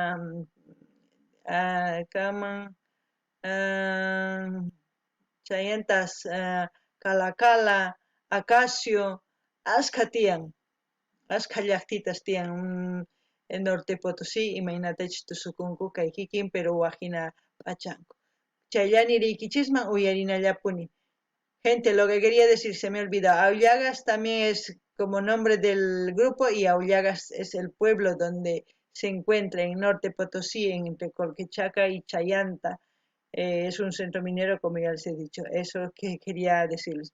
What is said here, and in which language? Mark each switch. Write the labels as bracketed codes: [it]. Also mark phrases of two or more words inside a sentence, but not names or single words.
[qu] kaman Chayantas, Calacala, Acacio, ashka tiyan, ashka llaqtitas tiyan Norte Potosí imaynatachus tusukunku kay kikin Peruwa hina p'achanku. Chayllani riykichisman uyarinallapuni. [es] Gente, lo que quería decir, se me ha olvidado. Aullagas también es como nombre del grupo y Aullagas es el pueblo donde se encuentra en Norte Potosí, entre Colquechaca y Chayanta. Es un centro minero, como ya les he dicho. Eso que quería decirles.